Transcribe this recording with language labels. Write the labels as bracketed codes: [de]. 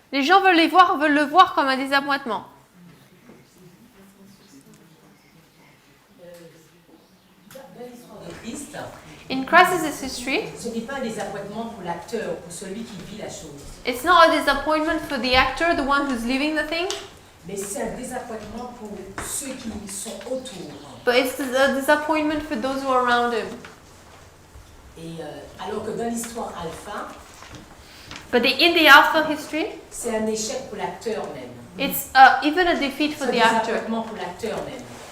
[fr] les gens veulent le voir comme un désappointement. Dans l'histoire de Christ, [en] In Christ's history, [fr] ce n'est pas un désappointement pour l'acteur, pour celui qui vit la chose, [en] it's not a disappointment for the actor, the one who's living the thing, [fr] mais c'est un désappointement pour ceux qui sont autour. [en] but it's a disappointment for those who are around him. [fr] Et alors que dans l'histoire alpha, [en] But in the Alpha history, [fr] c'est un échec pour l'acteur même. [en] it's even a defeat for [fr] C'est [en] the [fr] un [en] actor. [fr] désappointement pour l'acteur même.